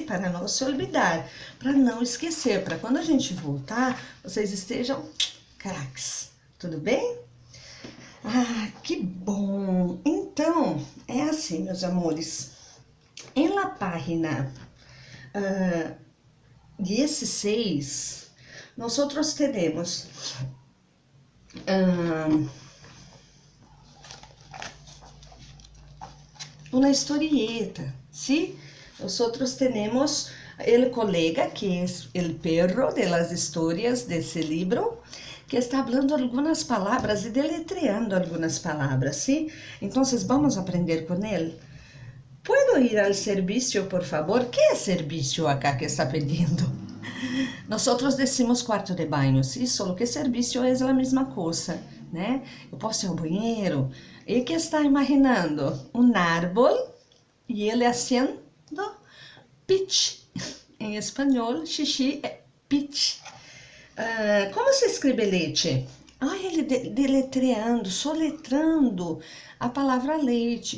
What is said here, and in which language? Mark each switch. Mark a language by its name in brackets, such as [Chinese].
[Portuguese] Para não se olvidar, para não esquecer, para quando a gente voltar, vocês estejam craques. Tudo bem? Que bom! Então, é assim, meus amores. [Spanish] Em la página 16, nosotros tenemos una historieta, ¿sí? Nosotros tenemos el colega, que es el perro de las historias de ese libro, que está hablando algunas palabras y deletreando algunas palabras, ¿sí? Entonces, vamos a aprender con él. ¿Puedo ir al servicio, por favor? ¿Qué es servicio acá que está pidiendo? Nosotros decimos cuarto de baño, ¿sí? Solo que servicio es la misma cosa, né? [Portuguese] Eu posso ir ao banheiro. [Spanish] E que está imaginando? [Portuguese] Um árbol e ele haciendo pitch. Em espanhol, xixi é pitch. Como se escreve leite? Ele deletreando, soletrando a palavra leite.